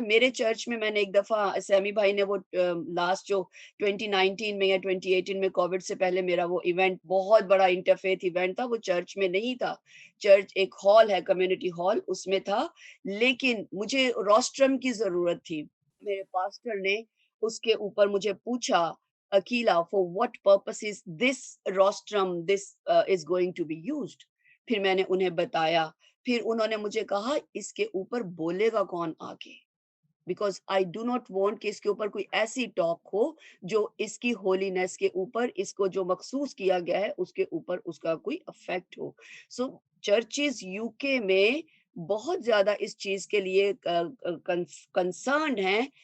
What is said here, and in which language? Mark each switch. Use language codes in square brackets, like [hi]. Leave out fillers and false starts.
[ur] میرے چرچ میں نے ایک دفعہ, سیمی بھائی نے وہ لاسٹ جو 2019 میں یا 2018 میں کووڈ سے پہلے میرا وہ ایونٹ, بہت بڑا انٹرفیتھ ایونٹ تھا, وہ چرچ میں نہیں تھا. چرچ ایک ہال ہے, کمیونٹی ہال, اس میں تھا, لیکن مجھے روسٹرم کی ضرورت تھی. میرے پاسٹر نے اس کے اوپر مجھے پوچھا, [en] Akila, for what purpose is this rostrum, this is going to be used. [ur] پھر میں نے انہیں بتایا, پھر انہوں نے مجھے کہا اس کے اوپر بولے گا کون آگے, [en] because I do not want [ur] کہ اس کے اوپر کوئی ایسی ٹاک ہو جو اس کی ہولینس کے اوپر, اس کو جو مخصوص کیا گیا ہے اس کے اوپر اس کا کوئی افیکٹ ہو. سو چرچز UK میں بہت زیادہ اس چیز کے لیے کنسرنڈ ہیں.